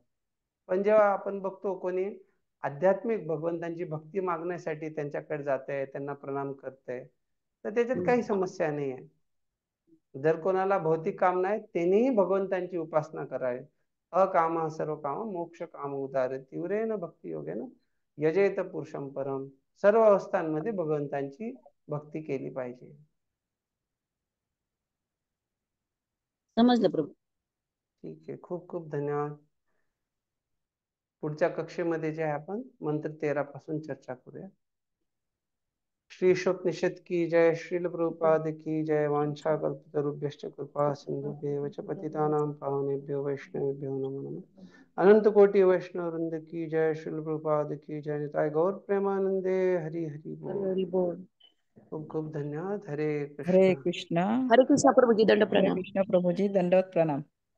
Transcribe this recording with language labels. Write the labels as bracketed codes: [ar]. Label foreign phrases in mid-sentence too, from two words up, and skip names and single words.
[mr] पण जेव्हा आपण बघतो कोणी आध्यात्मिक भगवंतांची भक्ती मागण्यासाठी त्यांच्याकडे जात आहे, त्यांना प्रणाम करतंय, तर त्याच्यात काही समस्या नाही आहे. जर कोणाला भौतिक कामना आहे त्यांनीही भगवंतांची उपासना करावी. [sa] अकाम सर्व काम मोक्ष काम उदार तीव्रेन भक्ती योगेन यजेत पुरुषम परम. [mr] सर्व अवस्थांमध्ये भगवंतांची भक्ती केली पाहिजे. समजलं प्रभू. ठीक आहे, खूप खूप धन्यवाद. पुढच्या कक्षेमध्ये जे आहे आपण मंत्र 13 पासून चर्चा करूया. [hi] श्री ईशोपनिषद की जय. श्रील प्रभुपाद की जय. [sa] वांछा कल्पतरुभ्यश्च कृपा सिंधुभ्येव च पतितानां पावनेभ्यो वैष्णवेभ्यो नमो नमः. [hi] अनंत कोटि वैष्णव वृंद की जय. श्रील प्रभुपाद की जय. [bn] निताय गौर प्रेमानंदे. हरि हरि बोल. [mr] खूप खूप धन्यवाद. हरे कृष्ण. हरे कृष्ण. हरे कृष्ण प्रभुजी, दंड प्रणाम. हरे कृष्ण प्रभुजी, दंडवत प्रणाम.